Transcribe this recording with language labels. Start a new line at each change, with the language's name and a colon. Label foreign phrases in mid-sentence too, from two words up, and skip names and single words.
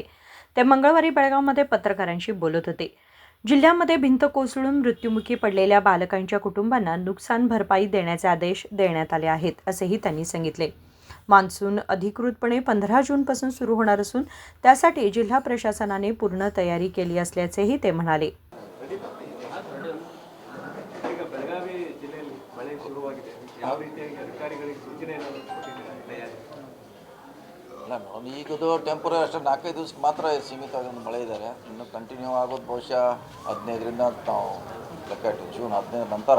Marathi: ते मंगळवारी बेळगावमध्ये पत्रकारांशी बोलत होते. जिल्ह्यामध्ये भिंत कोसळून मृत्युमुखी पडलेल्या बालकांच्या कुटुंबांना नुकसान भरपाई देण्याचे आदेश देण्यात आले आहेत असेही त्यांनी सांगितले. मान्सून अधिकृतपणे 15 जूनपासून सुरू होणार असून त्यासाठी जिल्हा प्रशासनाने पूर्ण तयारी केली असल्याचेही ते म्हणाले.
Kannada: ಈಗ ಬೆಳಗಾವಿ ಜಿಲ್ಲೆಯಲ್ಲಿ ಮಳೆ ಶುರುವಾಗಿದೆ. ಯಾವ ರೀತಿಯಾಗಿ ಅಧಿಕಾರಿಗಳಿಗೆ ಸೂಚನೆ ಏನಾದರೂ ಕೊಟ್ಟಿದ್ದೀರಾ ತಯಾರಿ? ಇಲ್ಲ ಮೇಡಮ್, ಈಗದು ಟೆಂಪರರಿ ಅಷ್ಟೇ 4-5 ದಿವಸಕ್ಕೆ ಮಾತ್ರ ಸೀಮಿತವಾಗಿ ಮಳೆ ಇದ್ದಾರೆ. ಇನ್ನು ಕಂಟಿನ್ಯೂ ಆಗೋದು ಬಹುಶಃ 15ರಿಂದ ನಾವು ಲೆಕ್ಕ ಇಟ್ಟಿವಿ, ಜೂನ್ 15 ನಂತರ.